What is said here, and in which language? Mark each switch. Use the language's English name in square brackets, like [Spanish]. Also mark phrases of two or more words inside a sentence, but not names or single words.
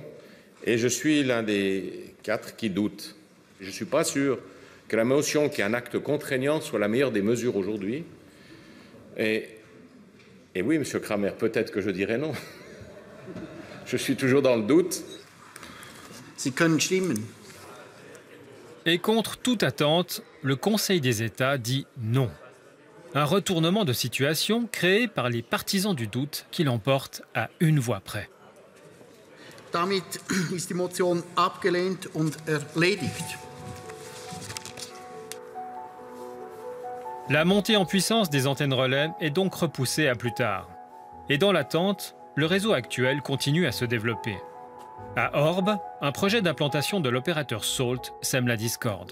[French] Et je suis l'un des 4 qui doute. Je ne suis pas sûr que la motion, qui est un acte contraignant, soit la meilleure des mesures aujourd'hui. Et oui, M. Kramer, peut-être que je dirais non. Je suis toujours dans le doute. [German] Sie können stimmen. [French] Et contre toute attente, le Conseil des États dit non. Un retournement de situation créé par les partisans du doute qui l'emportent à une voix près. [German] Damit ist die Motion abgelehnt und erledigt. [French] La montée en puissance des antennes relais est donc repoussée à plus tard. Et dans l'attente, le réseau actuel continue à se développer. À Orbe, un projet d'implantation de l'opérateur Salt sème la discorde.